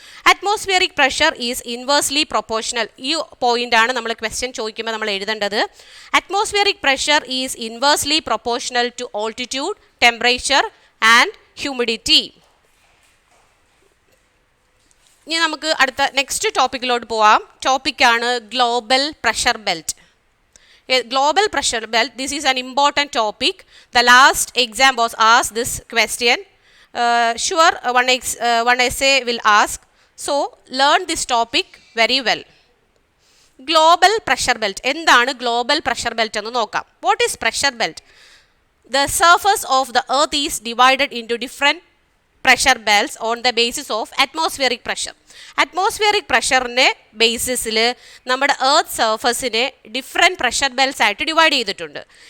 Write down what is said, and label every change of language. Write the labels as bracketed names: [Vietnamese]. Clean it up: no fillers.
[English] Atmospheric pressure is inversely proportional. [Malayalam] ഈ പോയിന്റാണ് നമ്മൾ ക്വസ്റ്റ്യൻ ചോദിക്കുമ്പോൾ നമ്മൾ എഴുതേണ്ടത്. [English] Atmospheric pressure is inversely proportional to altitude, temperature and humidity. [Malayalam] ഇനി നമുക്ക് അടുത്ത നെക്സ്റ്റ് ടോപ്പിക്കിലോട്ട് പോവാം. ടോപ്പിക്കാണ് global pressure belt. [English] Global pressure belt, this is an important topic. The last exam was asked this question. Sure, one essay will ask. So, learn this topic very well. Global pressure belt. [Malayalam] എന്താണ് global pressure belt എന്ന് നോക്കാം. [English] What is pressure belt? The surface of the earth is divided into different pressure belts on the basis of atmospheric pressure. [Malayalam] Atmospheric പ്രഷറിൻ്റെ ബേസിസിൽ നമ്മുടെ earth സർഫസിനെ different pressure bells ആയിട്ട് divide ചെയ്തിട്ടുണ്ട്.